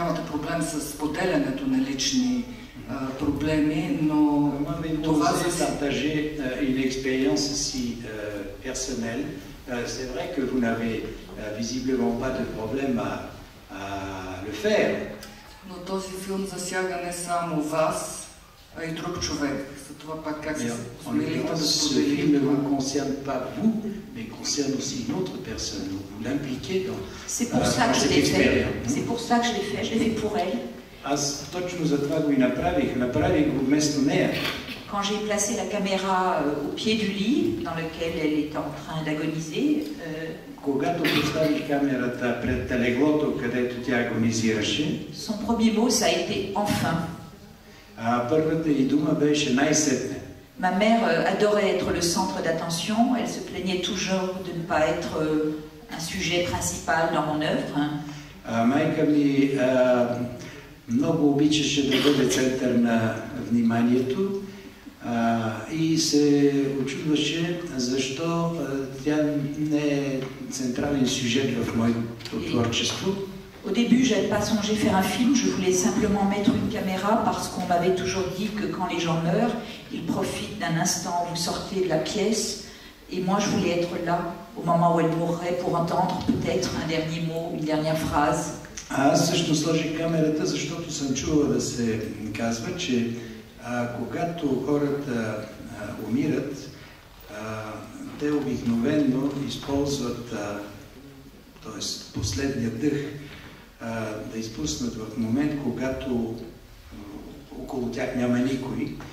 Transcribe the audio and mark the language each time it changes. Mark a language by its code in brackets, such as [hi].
[bg] проблем с споделянето на лични проблеми, но това [fr] за partager une expérience si personnelle. C'est vrai que vous n'avez visiblement pas de problème à le faire. [bg] Но този филм засяга не само вас, а и друг човек. За това пак как се смелите да споделите. [fr] Ce film ne vous concerne pas vous, mais concerne aussi une autre personne. Vous l'impliquez dans C'est pour ça que je l'ai fait. C'est pour ça que je l'ai fait. Je l'ai fait pour elle. [bg] Аз точно за това го и направих. Направих го вместо нея. [fr] Quand j'ai placé la caméra au pied du lit dans lequel elle était en train d'agoniser, [bg] когато поставих камерата пред леглото, където тя агонизираше, [fr] son premier mot, ça a été enfin. [bg] Първата ѝ дума беше най-сетне. [fr] Ma mère adorait être le centre d'attention. Elle se plaignait toujours de ne pas être un sujet principal dans mon œuvre. [bg] Майка ми много обичаше да бъде център на вниманието и се очудваше защо тя не е централен сюжет в моето творчество. [fr] Au début, je n'avais pas songé faire un film, je voulais simplement mettre une caméra parce qu'on m'avait toujours dit que quand les gens meurent, ils profitent d'un instant où vous sortez de la pièce. Et moi, je voulais être là au moment où elle mourrait pour entendre peut-être un dernier mot, une dernière phrase. [bg] Аз също сложих камерата, защото съм чувал да се казва, че когато хората умират, те обикновено използват т.е. последния дъх да изпуснат в момент, когато около тях няма никой.